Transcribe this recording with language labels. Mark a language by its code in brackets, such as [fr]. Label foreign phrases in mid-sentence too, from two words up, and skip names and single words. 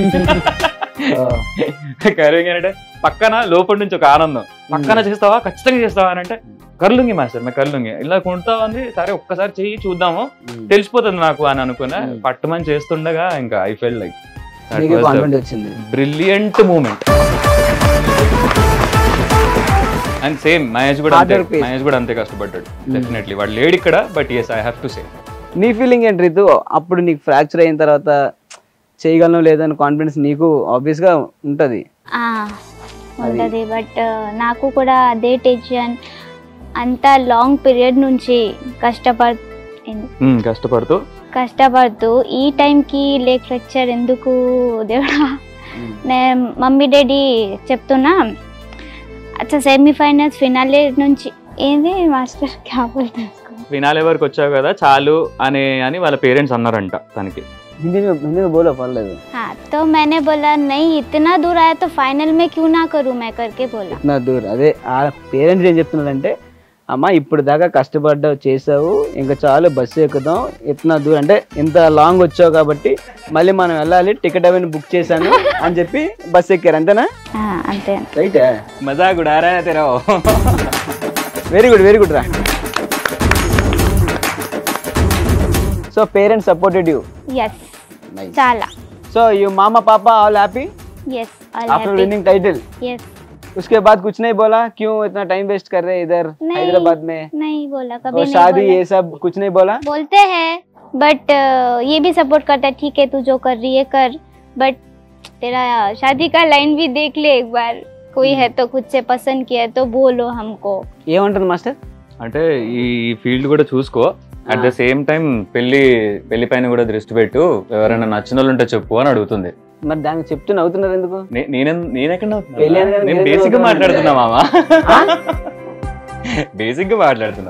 [te] కరుంగి అంటే పక్కన లోపల నుంచి ఒక ఆనందం, పక్కన చేస్తావా ఖచ్చితంగా చేస్తావా అని అంటే [hi] कर लूंगी मास्टर मैं कर लूंगी [te] ఇలా కొంటావా అని, సరే ఒక్కసారి చెయ్యి చూద్దాము తెలిసిపోతుంది నాకు అని అనుకున్నా. పట్టుమని చేస్తుండగా ఇంకా [en] I felt like brilliant moment. and same [te] మహేష్ కూడా అంతే కష్టపడ్డాడు డెఫినెట్లీ. వాడు లేడు ఇక్కడ, [en] but yes I have to say. [te] నీ ఫీలింగ్ ఏంటి రితు? అప్పుడు నీకు ఫ్రాక్చర్ అయిన తర్వాత చేయగలను లేదని కాన్ఫిడెన్స్ నీకు ఆబ్వియస్ గా ఉంటది. బట్ నాకు కూడా అదే టెన్షన్, అంత [en] long period [te] నుంచి కష్టపడుతూ ఈ టైంకి లేక్ ఫ్రాక్చర్ ఎందుకు దేవుడా. నేను [en] mummy daddy [te] చెప్తున్నా, అచ్చా [en] semifinals finale [te] నుంచి ఏంది మాస్టర్ ఫినాలే వరకు వచ్చావు కదా చాలు అని వాళ్ళ పేరెంట్స్ అన్నారంట తనకి. [hi] हिंदी में बोलो पढ़ हाँ, तो मैंने बोला नहीं इतना दूर आया तो फाइनल में क्यों ना करूं मैं करके बोला. इतना दूर [te] అదే ఆ పేరెంట్స్ ఏం చెప్తున్నారంటే, అమ్మ ఇప్పుడు దాకా కష్టపడ్డావు చేసావు, ఇంకా చాలు బస్సు ఎక్కుదాం, ఇतना దూరం అంటే ఇంత లాంగ్ వచ్చావు కాబట్టి మళ్ళీ మనం వెళ్ళాలి, టికెట్ అవన్నీ బుక్ చేశాను అని చెప్పి బస్సు ఎక్కారు. అంతేనా? అంతే. రైట్. మజా కూడా తెరావు. [en] very good [te] రా. [en] So parents supported you? Yes. Nice. [te] Chala. [en] So your mama papa all happy? Yes, all after happy. Winning title? Yes. [hi] उसके बाद कुछ नहीं बोला, क्यों इतना [en] time waste [hi] कर रहे इधर हैदराबाद में? नहीं बोला, कभी और नहीं शादी बोला। ये सब कुछ नहीं बोला? बोलते हैं बट ये भी सपोर्ट करता है, ठीक है तू जो कर रही है कर, बट तेरा शादी का लाइन भी देख ले एक बार, कोई है तो खुद से पसंद किया है तो बोलो हमको। [te] ఏమంటారు మాస్టర్? అంటే ఈ ఫీల్డ్ కూడా చూసుకో, [en] at the same time [te] పెళ్లి పైన కూడా దృష్టి పెట్టు, ఎవరైనా నచ్చిన వాళ్ళు ఉంటే చెప్పు అని అడుగుతుంది. మరి దానికి చెప్తూ నవ్వుతున్నారు ఎందుకు? నేనెక్కడ పెళ్లి అనగానే నేను ఏదో బేసిక్ గా ఒకటి మాట్లాడుతున్నా మామ, బేసిక్ గా మాట్లాడుతున్నా.